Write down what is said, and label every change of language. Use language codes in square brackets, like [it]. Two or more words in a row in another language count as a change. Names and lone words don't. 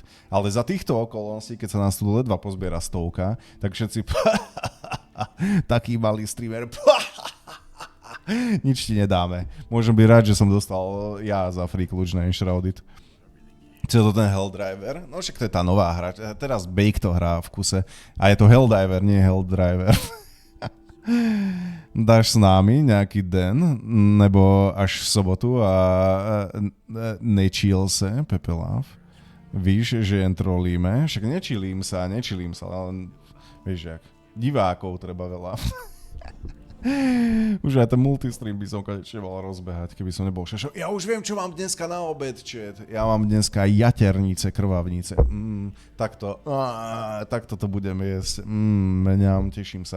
[sk] Ale za týchto okolností, keď sa nás tu ledva pozbiera 100, tak všetci taký malý streamer nič ti nedáme. Môžem byť rád, že som dostal ja za free kľúč na Enshrouded. Čo je to ten Helldriver? No však to je tá nová hra. Teraz Bake to hrá v kuse. A je to Helldiver, nie Helldriver. Dáš s nami nejaký den, [cs] nebo až v sobotu a nečil se, Pepeláv. Víš, že jen trolíme. [sk] Však nečilím sa, ale vieš jak. Divákov treba veľa. Už aj ten multistream by som konečne mal rozbehať, keby som nebol šašo. Ja už viem, čo mám dneska na obed, chat. Ja mám dneska jaternice, krvavnice. Takto to budem jesť. Meniam, teším sa.